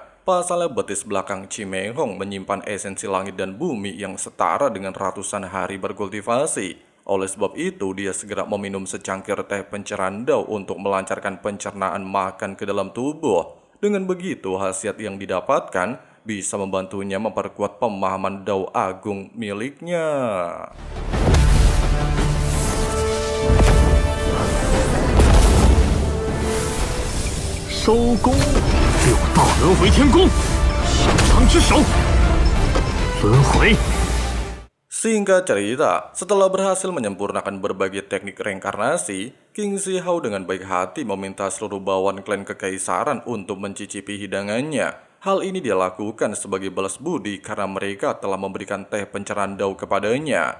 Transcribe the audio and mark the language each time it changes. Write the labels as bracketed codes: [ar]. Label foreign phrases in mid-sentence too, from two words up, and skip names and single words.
[id] Pasalnya betis belakang Cimenghong menyimpan esensi langit dan bumi yang setara dengan ratusan hari berkultivasi. Oleh sebab itu, dia segera meminum secangkir teh pencerahan Dao untuk melancarkan pencernaan makan ke dalam tubuh. Dengan begitu, khasiat yang didapatkan bisa membantunya memperkuat pemahaman Dao Agung miliknya. [zh] 收功，六道轮回天宫，上苍之手，轮回。 [id] Singkat cerita, setelah berhasil menyempurnakan berbagai teknik reinkarnasi, King Xihao dengan baik hati meminta seluruh bawahan klan kekaisaran untuk mencicipi hidangannya. Hal ini dia lakukan sebagai balas budi karena mereka telah memberikan teh pencerahan Dao kepadanya.